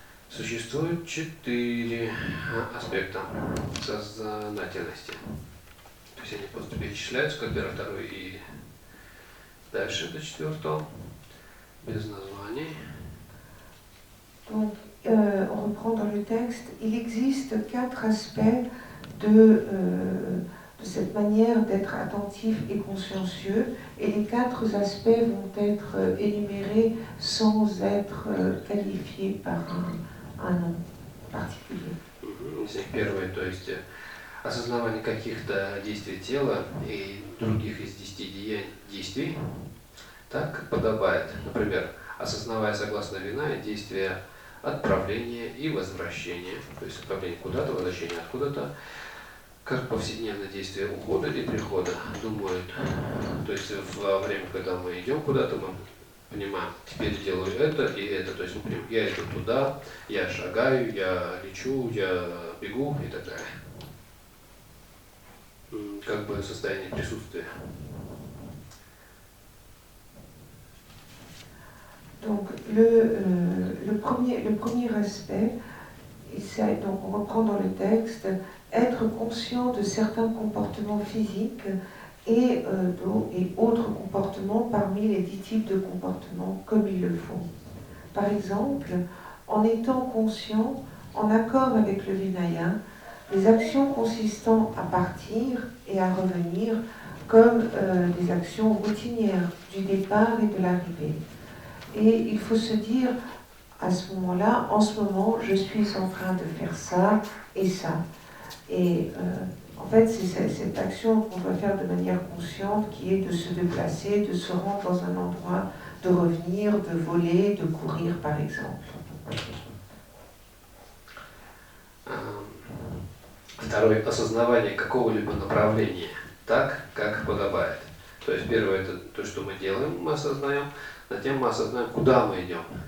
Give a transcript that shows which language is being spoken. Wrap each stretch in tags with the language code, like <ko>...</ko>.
<ru>Существует 4 аспекта сознательности. То есть они просто перечисляются, как первый, второй и дальше до 4, без названий.</ru> <fr>Donc, on reprend dans le texte, il existe 4 aspects de cette manière d'être attentif et consciencieux, et les 4 aspects vont être énumérés sans être qualifiés par un nom particulier.</fr> <ru>Из них первое, то есть осознавание каких-то действий тела и других из 10 действий, так как подобает. Например, осознавая согласно вина действия отправления и возвращения, то есть отправление куда-то, возвращение откуда-то, как повседневное действие ухода и прихода думают. То есть во время, когда мы идем куда-то, мы понимаем, теперь делаю это и это. То есть, например, я иду туда, я шагаю, я лечу, я бегу и так далее. Как бы состояние присутствия.</ru> <fr>Donc le premier aspect, donc on reprend dans le texte, être conscient de certains comportements physiques et autres comportements parmi les 10 types de comportements comme il le faut. Par exemple, en étant conscient, en accord avec le Vinaya, les actions consistant à partir et à revenir comme des actions routinières du départ et de l'arrivée. Et il faut se dire à ce moment-là, en ce moment, je suis en train de faire ça et ça. Et en fait, c'est cette action qu'on doit faire de manière consciente qui est de se déplacer, de se rendre dans un endroit, de revenir, de voler, de courir par exemple.</fr> <ru>Второе – осознавание какого-либо направления так, как подобает. То есть первое – это то, что мы делаем, мы осознаем, затем мы осознаем, куда мы идем.</ru>